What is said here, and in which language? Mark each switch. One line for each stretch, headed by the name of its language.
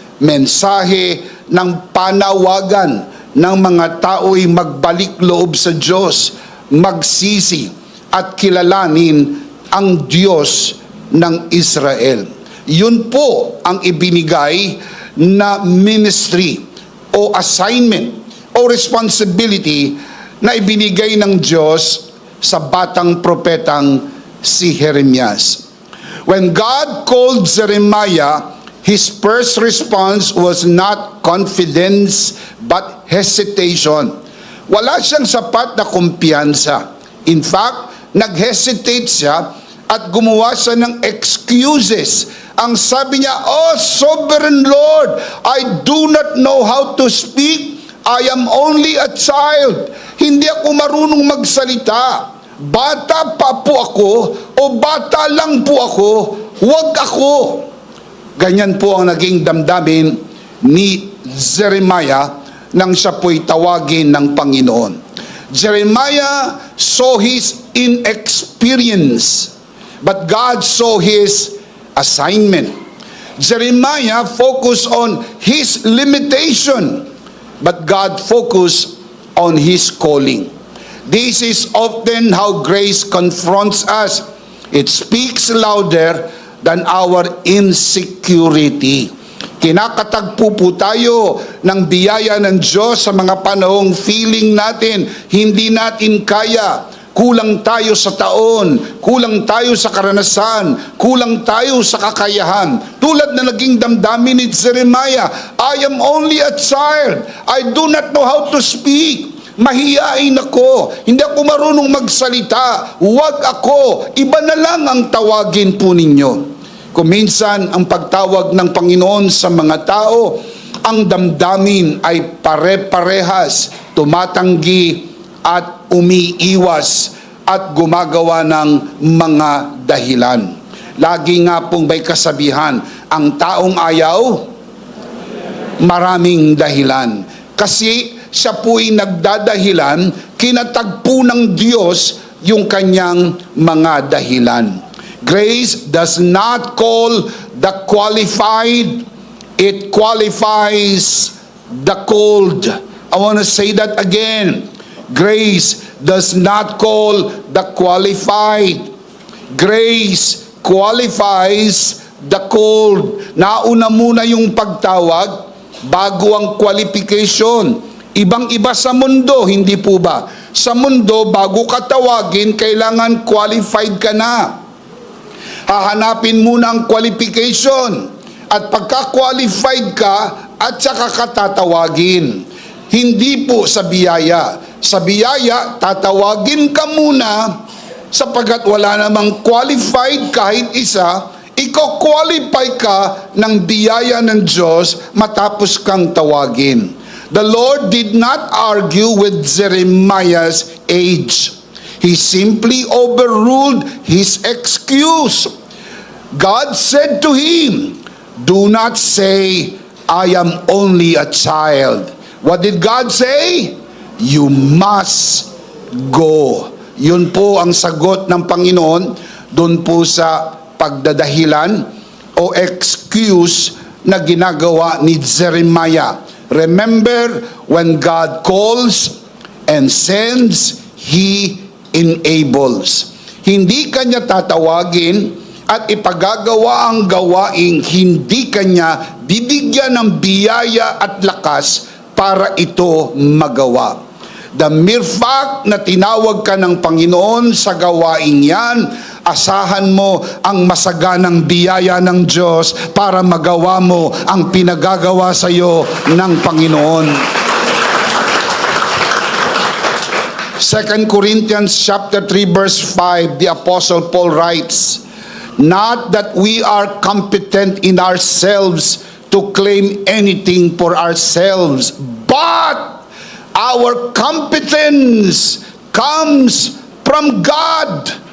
Filipino: Mensahe ng panawagan ng mga tao'y magbalik loob sa Diyos, magsisi at kilalanin ang Diyos ng Israel. Yun po ang ibinigay na ministry o assignment o responsibility na ibinigay ng Diyos sa batang propetang si Jeremias.
English: When God called Jeremiah, his first response was not confidence but hesitation.
Filipino: Wala siyang sapat na kumpiyansa.
English: In fact,
Filipino: nag-hesitate siya at gumawa siya ng excuses. Ang sabi niya,
English: "Oh, Sovereign Lord, I do not know how to speak. I am only a child.
Filipino: Hindi ako marunong magsalita. Bata pa po ako o bata lang po ako. Huwag ako." Ganyan po ang naging damdamin ni Jeremiah nang siya po'y tawagin ng Panginoon.
English: Jeremiah saw his inexperience, but God saw his assignment. Jeremiah focused on his limitation, but God focused on his calling. This is often how grace confronts us. It speaks louder than our insecurity.
Filipino: Kinakatagpo po tayo ng biyaya ng Diyos sa mga panahong feeling natin hindi natin kaya. Kulang tayo sa taon, kulang tayo sa karanasan, kulang tayo sa kakayahan. Tulad na naging damdamin ni Jeremiah,
English: "I am only a child. I do not know how to speak.
Filipino: Mahiyain ako. Hindi ako marunong magsalita. Huwag ako. Iba na lang ang tawagin po ninyo." Kung minsan ang pagtawag ng Panginoon sa mga tao, ang damdamin ay pare-parehas, tumatanggi at umiiwas at gumagawa ng mga dahilan. Lagi nga pong may kasabihan, ang taong ayaw, maraming dahilan. Kasi siya po'y nagdadahilan, kinatagpo ng Diyos yung kanyang mga dahilan.
English: Grace does not call the qualified, it qualifies the called. I want to say that again. Grace does not call the qualified. Grace qualifies the called.
Filipino: Nauna muna yung pagtawag bago ang qualification. Ibang-iba sa mundo, hindi po ba? Sa mundo, bago ka tawagin, kailangan qualified ka na. Hahanapin muna ang qualification. At pagka-qualified ka, at saka ka tatawagin. Hindi po sa biyaya. Sa biyaya, tatawagin ka muna sapagkat wala namang qualified kahit isa, iko-qualify ka ng biyaya ng Diyos matapos kang tawagin.
English: The Lord did not argue with Jeremiah's age. He simply overruled his excuse. God said to him, "Do not say, I am only a child." What did God say? You must go.
Filipino: Yun po ang sagot ng Panginoon doon po sa pagdadahilan o excuse na ginagawa ni Jeremiah.
English: Remember, when God calls and sends, He enables.
Filipino: Hindi kanya tatawagin at ipagagawa ang gawaing hindi kanya bibigyan ng biyaya at lakas para ito magawa.
English: The mere fact
Filipino: na tinawag ka ng Panginoon sa gawaing yan, asahan mo ang masaganang biyaya ng Diyos para magawa mo ang pinagagawa sa iyo ng Panginoon.
English: 2 Corinthians chapter 3 verse 5, the Apostle Paul writes, "Not that we are competent in ourselves to claim anything for ourselves, but our competence comes from God."